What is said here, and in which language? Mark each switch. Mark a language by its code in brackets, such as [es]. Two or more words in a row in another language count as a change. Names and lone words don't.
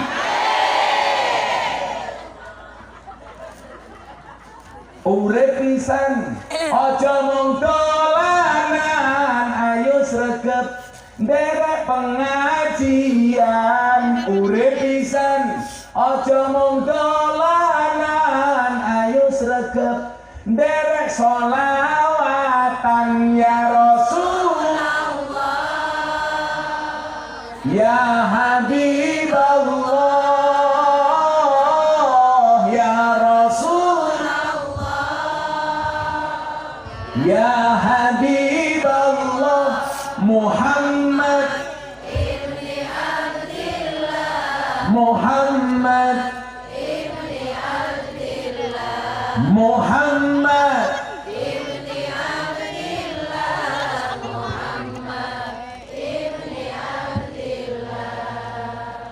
[jv] Urip pisan aja mung dolanan, ayo sregep nderek pengajian. Urip pisan aja mung dolanan, ayo sregep nderek sholawatan [ar] يا رسول الله, يا حبيب الله، يا رسول الله, يا حبيب الله, Muhammad ibni Abdillah, Muhammad ibni Abdillah, Muhammad ibni Abdillah, Muhammad ibni Abdillah.